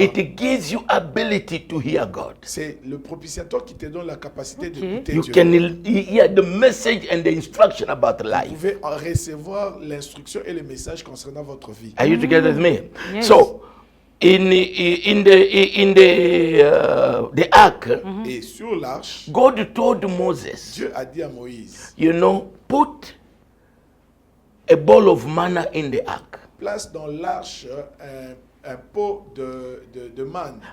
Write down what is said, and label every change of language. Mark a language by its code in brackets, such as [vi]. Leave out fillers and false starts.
[en] it gives you ability to hear God. [fr] c'est le propitiatoire qui te donne la capacité Ok. d'écouter [en] You [fr] Dieu. [en] can hear the message and the instruction about [fr] Vous [en] life. [fr] pouvez en recevoir l'instruction et le message concernant votre vie. [en] Are you together with me? Yes. So, in the ark, [fr] Et sur l'arche, [en] God told Moses, [fr] Dieu a dit à Moïse, [en] put a bowl of manna in the ark, [fr] place dans l'arche un pot de manne